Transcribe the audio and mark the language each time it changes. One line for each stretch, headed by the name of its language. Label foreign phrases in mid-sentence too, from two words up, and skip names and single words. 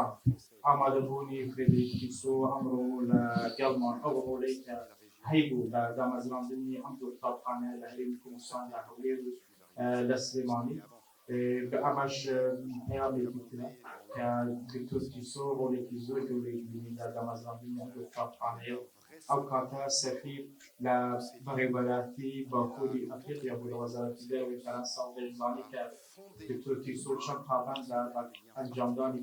French: le Français
Central Kurdish: ئامادەبوونی فێدریک پیسۆ ئەمڕۆ لە گەڵمان ئەو ڕۆڵەی کە
French: et la région.
Central Kurdish: هەیبوو لە دامەزراندنی ئەم دوو قوتابخانە لە هەرێمی کوردستان لە هەولێر و لە سلێمانی بە ئەمەش پەیامێکی ترە کە دکتۆر پیسۆ ڕۆڵێکی زۆر گەورەی بینی لە دامەزراندنی ئەم دوو قوتابخانەیە ئەو کاتە سەفیر لە بەڕێوەبەراتی باکووری ئەفریقیا بوو لە وەزارەتی دەرەوەی فەرەنسا و دەیزانی کە دکتۆر پیسۆ چەند پاپەند لە ئەنجامدانی